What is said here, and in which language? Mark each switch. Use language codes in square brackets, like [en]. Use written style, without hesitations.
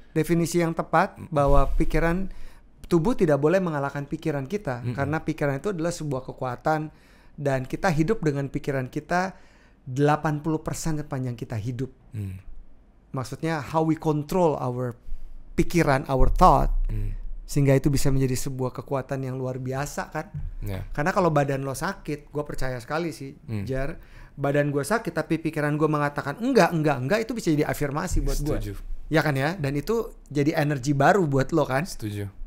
[id] Definisi yang tepat bahwa tubuh tidak boleh mengalahkan pikiran kita karena pikiran itu adalah sebuah kekuatan dan kita hidup dengan pikiran kita 80% sepanjang kita hidup. [en] Maksudnya how we control our pikiran, our thought. [id] Sehingga itu bisa menjadi sebuah kekuatan yang luar biasa kan. Karena kalau badan lo sakit, gue percaya sekali sih Jar, badan gue sakit tapi pikiran gue mengatakan enggak, itu bisa jadi afirmasi buat gue. Ya kan ya, dan itu jadi energi baru buat lo kan. Setuju.